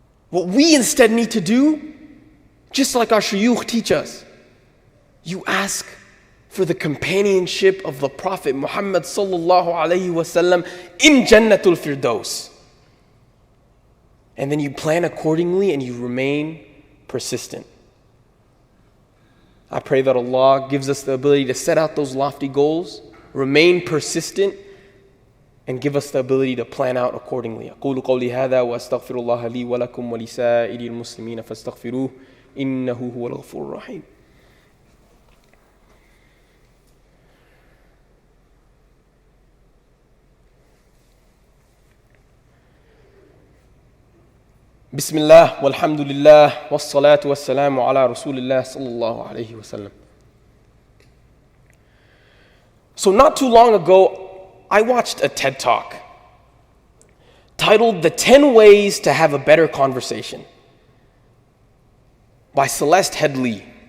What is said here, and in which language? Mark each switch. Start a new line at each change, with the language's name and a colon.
English: What we instead need to do, just like our shuyukh teach us, you ask for the companionship of the Prophet Muhammad sallallahu alaihi wasallam in Jannatul Firdaus. And then you plan accordingly and you remain persistent. I pray that Allah gives us the ability to set out those lofty goals, remain persistent, and give us the ability to plan out accordingly.
Arabic: أقول قولي هذا وأستغفر الله لي ولكم ولسائر المسلمين فاستغفروه إنه هو الغفور الرحيم. بسم الله والحمد لله والصلاة والسلام على رسول الله صلى الله عليه وسلم.
English: So not too long ago, I watched a TED Talk titled The 10 Ways to Have a Better Conversation by Celeste Headlee.